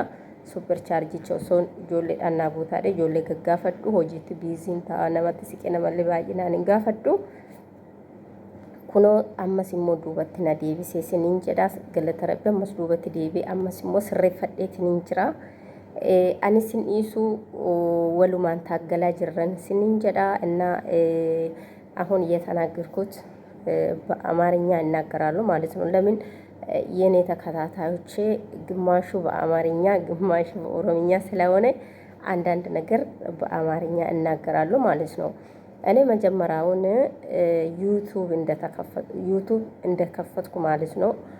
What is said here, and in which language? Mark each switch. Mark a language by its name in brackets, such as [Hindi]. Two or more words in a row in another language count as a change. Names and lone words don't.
[Oromo] Super chaarjicha osoo ijoolleedhaan naa guutaadha. Ijoollee gaggaafadhu hojiitti biiziin ta'a namatti siqe namallee baay'inaan hin gaafadhu. kunoo ammas immoo duubatti na deebisee siniin jedha galata rabbi ammas duubatti deebi'ee ammas immoo sirreeffadheetiin jira. Ani sin dhiisu walumaan taaggalaa jirran siniin jedha [Amharic] እና አሁን እየተናገርኩት በአማርኛ እናገራለሁ ማለት ነው። ለምን የኔ ተከታታዮቼ ግማሹ በአማርኛ ግማሹ በኦሮምኛ ስለሆነ አንዳንድ ነገር በአማርኛ እናገራለሁ ማለት ነው። እኔ መጀመሪያውን ዩቱብ እንደከፈትኩ ማለት ነው